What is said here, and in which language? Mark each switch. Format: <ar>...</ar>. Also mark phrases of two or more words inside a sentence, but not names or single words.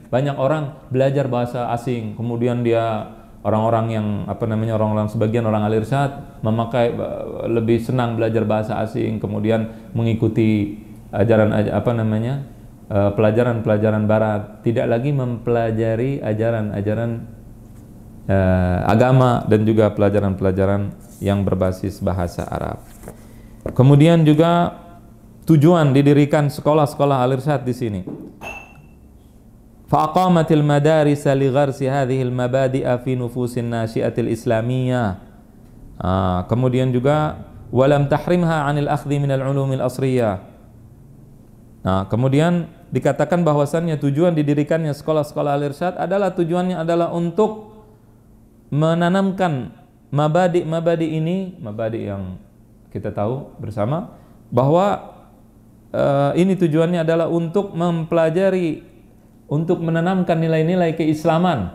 <id>Banyak orang belajar bahasa asing, kemudian dia orang-orang yang orang-orang sebagian orang al-irsyad memakai lebih senang belajar bahasa asing, kemudian mengikuti pelajaran-pelajaran barat, tidak lagi mempelajari ajaran-ajaran agama dan juga pelajaran-pelajaran yang berbasis bahasa Arab. Kemudian juga tujuan didirikan sekolah-sekolah al-irsyad di sini.</id> <ar>فقامت المدارس لغرس هذه المبادئ في نفوس الناشئة الإسلامية.</ar> <id>Kemudian juga</id> <ar>ولم تحرمها عن الأخذ من العلوم العصرية.</ar> <id>Kemudian dikatakan bahwasannya tujuan didirikannya sekolah-sekolah al-irsyad adalah tujuannya adalah untuk menanamkan mabadi ini, mabadi yang kita tahu bersama bahwa ini tujuannya adalah untuk mempelajari, untuk menanamkan nilai-nilai keislaman.</id>